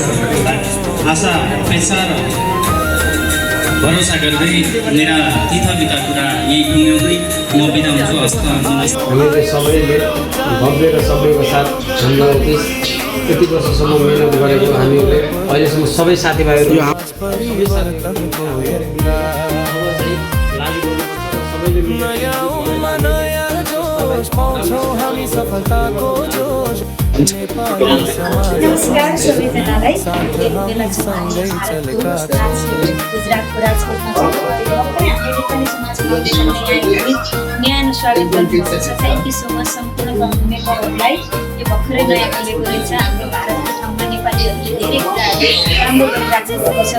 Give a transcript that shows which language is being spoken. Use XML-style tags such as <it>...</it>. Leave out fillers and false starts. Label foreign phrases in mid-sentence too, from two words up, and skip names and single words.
<ne>आशा अपेक्षा र भरोसा गर्दै मेरा तिथाबिता कुरा यही टुङ्ग्याउँदै म बिदा हुन्छु। हस्त हामीले सबैले भव्य र सबैको साथ हाम्रो यति वर्षसम्म मिहिनेत गरेको हामीले अहिलेसम्म सबै साथीभाइहरू नया उमर नया जोश पाउँछौँ हामी सफलताको जोश नेपाली समाज नमस्कार सबैजनालाई सँगै चलेका गुजरातको राजकोटमा भर्खरै हामीले नेपाली समाज फाउन्डेसनले न्याय स्वागत गर्नुपर्छ।</ne> <en>thank you so much</en> <ne>सम्पूर्ण मेम्बरहरूलाई। यो भर्खरै नयाँ खुलेको रहेछ हाम्रो भारतको ठाउँमा नेपालीहरूले धेरै कुराहरू राम्रो गरिराखेको छ।</ne>